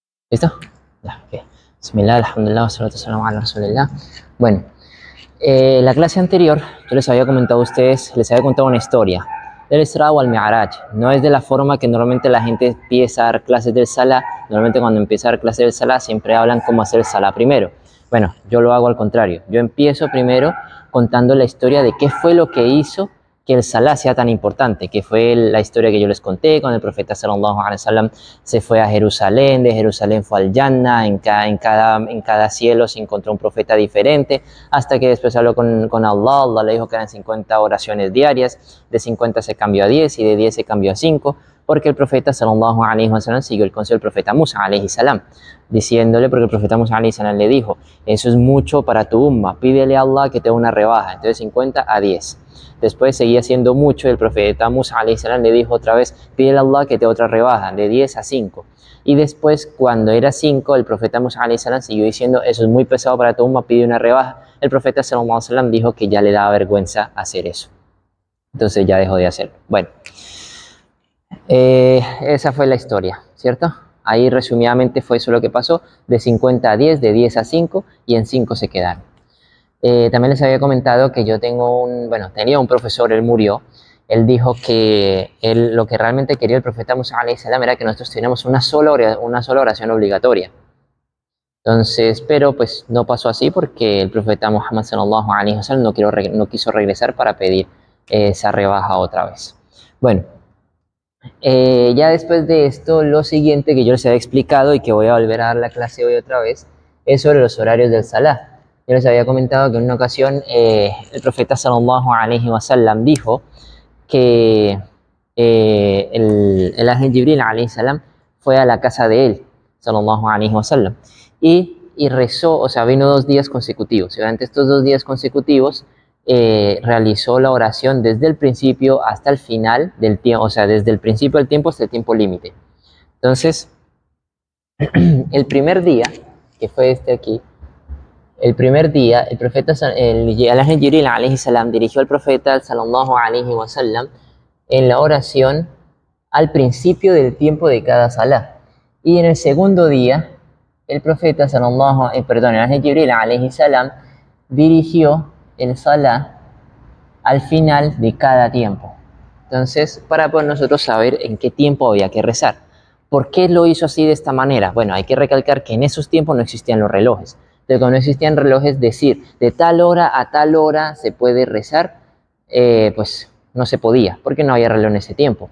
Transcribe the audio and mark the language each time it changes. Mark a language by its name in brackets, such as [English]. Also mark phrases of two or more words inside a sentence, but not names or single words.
[Spanish] ¿Listo? Ya, ok. [Arabic] بسم الله، الحمد لله، والصلاة والسلام على رسول الله. [Spanish] Bueno, la clase anterior, yo les había comentado a ustedes, les había contado una historia del Isra o al Mi'raj. No es de la forma que normalmente la gente empieza a dar clases del Salah. Normalmente cuando empieza a dar clases del Salah siempre hablan cómo hacer el Salah primero. Bueno, yo lo hago al contrario. Yo empiezo primero contando la historia de qué fue lo que hizo que el Salah sea tan importante, que fue la historia que yo les conté, cuando el profeta [Arabic] صلى الله عليه وسلم [Spanish] se fue a Jerusalén, de Jerusalén fue al Jannah, en cada cielo se encontró un profeta diferente, hasta que después habló con Allah, Allah le dijo que eran 50 oraciones diarias, de 50 se cambió a 10 y de 10 se cambió a 5, porque el profeta [Arabic] صلى الله عليه وسلم [Spanish] siguió el consejo del profeta Musa [Arabic] عليه السلام, [Spanish] diciéndole, porque el profeta Musa [Arabic] عليه السلام [Spanish] le dijo, eso es mucho para tu umma, pídele a Allah que te dé una rebaja, entonces 50 a 10. Después seguía siendo mucho y el profeta Musa [Arabic] عليه السلام [Spanish] le dijo otra vez, pídele a Allah que te otra rebaja, de 10 a 5. Y después, cuando era 5, el profeta Musa [Arabic] عليه السلام [Spanish] siguió diciendo, eso es muy pesado para tu umma, pide una rebaja. El profeta [Arabic] صلى الله عليه وسلم [Spanish] dijo que ya le daba vergüenza hacer eso. Entonces ya dejó de hacerlo. Bueno, esa fue la historia, ¿cierto? Ahí resumidamente fue eso lo que pasó, de 50 a 10, de 10 a 5 y en 5 se quedaron. También les había comentado que yo tenía un profesor, él murió. Él dijo que lo que realmente quería el profeta Musa [Arabic] عليه السلام [Spanish] era que nosotros tuviéramos una sola oración obligatoria. Entonces, pero pues no pasó así porque el profeta Muhammad [Arabic] صلى الله عليه وسلم [Spanish] no quiso regresar para pedir esa rebaja otra vez. Bueno, ya después de esto, lo siguiente que yo les había explicado y que voy a volver a dar la clase hoy otra vez, es sobre los horarios del Salah. Yo les había comentado que en una ocasión el profeta [Arabic] صلى الله عليه وسلم [Spanish] dijo que el ángel Jibril [Arabic] عليه السلام [Spanish] fue a la casa de él, [Arabic] صلى الله عليه وسلم, [Spanish] y rezó, o sea, vino 2 días consecutivos. Y durante estos 2 días consecutivos realizó la oración desde el principio hasta el final del tiempo, o sea, desde el principio del tiempo hasta el tiempo límite. Entonces, el primer día, que fue este aquí, el primer día, el profeta, el ángel Jibril [Arabic] عليه السلام [Spanish] dirigió al profeta [Arabic] صلى الله عليه وسلم [Spanish] en la oración al principio del tiempo de cada salah. Y en el segundo día, el profeta el ángel Jibril [Arabic] عليه السلام [Spanish] dirigió el salah al final de cada tiempo. Entonces, para poder nosotros saber en qué tiempo había que rezar. ¿Por qué lo hizo así de esta manera? Bueno, hay que recalcar que en esos tiempos no existían los relojes. Entonces, cuando no existían relojes, decir de tal hora a tal hora se puede rezar, pues no se podía, porque no había reloj en ese tiempo.